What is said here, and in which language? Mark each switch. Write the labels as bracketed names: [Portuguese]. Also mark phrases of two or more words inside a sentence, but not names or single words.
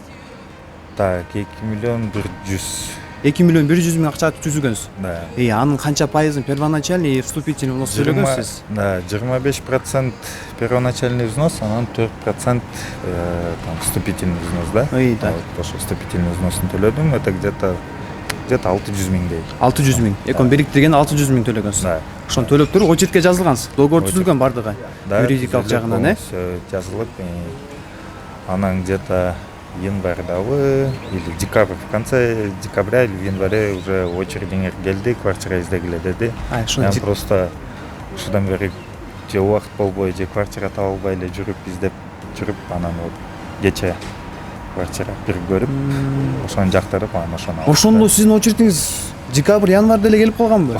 [Kyrgyz] Так, 2 миллион 100. 2 миллион 100 миң акча түзгөнсүз. Да. Анын канча пайызын [Russian] первоначальный и вступительный взнос [Kyrgyz] төлөгөнсүз? [Russian] Да, 25% первоначальный взнос, анан 4% там вступительный взнос, да? Да. [Kyrgyz] Вот ошо [Russian] вступительный взносын [Kyrgyz] төлөдүм, [Russian] это где-то [Kyrgyz] 600 миңдей. 600 миң. Экон бириктирген 600 миң төлөгөнсүз. Да. Ошону төлөп туруп очеркке жазылгансыз. Договор түзүлгөн бардыгы. Юридикалык жагынан, Всё жазылып, анан где-то январьдабы [Russian] или декабрь, в конце декабря или в январе уже [Kyrgyz] очередиңер келди, квартира издегиле деди. Мен просто ушудан бери же убакыт болбой, же квартира таба албай эле издеп жүрүп, анан вот кече квартира бир көрүп, ошону жактырып, анан ошону алдым. Ошондо сиздин очеретиңиз декабрь, январда эле келип калганбы?